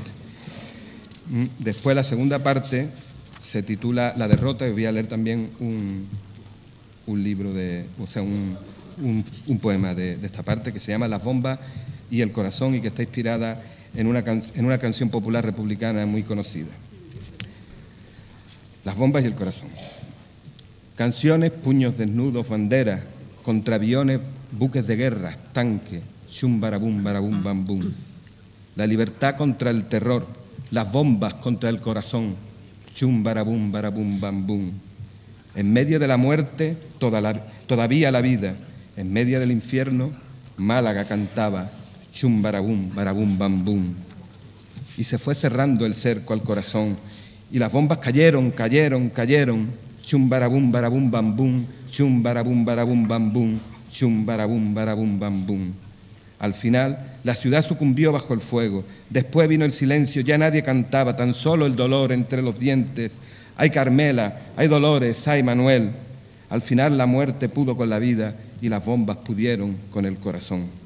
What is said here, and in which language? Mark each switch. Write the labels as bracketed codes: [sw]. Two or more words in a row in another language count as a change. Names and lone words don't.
[es] Después, la segunda parte se titula La derrota, y voy a leer también un libro un poema de esta parte, que se llama Las bombas y el corazón, y que está inspirada en una canción popular republicana muy conocida. Las bombas y el corazón. Canciones, puños desnudos, banderas, contra aviones, buques de guerra, tanques, shum barabum barabum bam bum. La libertad contra el terror, las bombas contra el corazón, shum barabum barabum bam bum. En medio de la muerte, todavía la vida. En medio del infierno, Málaga cantaba chum barabum, barabum, bam, bum. Y se fue cerrando el cerco al corazón. Y las bombas cayeron. Chum barabum, barabum, bam, bum. Chum barabum, barabum, bam, bum. Chum barabum, barabum, bam, bum. Al final, la ciudad sucumbió bajo el fuego. Después vino el silencio, ya nadie cantaba, tan solo el dolor entre los dientes. Hay Carmela, hay Dolores, hay Manuel. Al final la muerte pudo con la vida y las bombas pudieron con el corazón.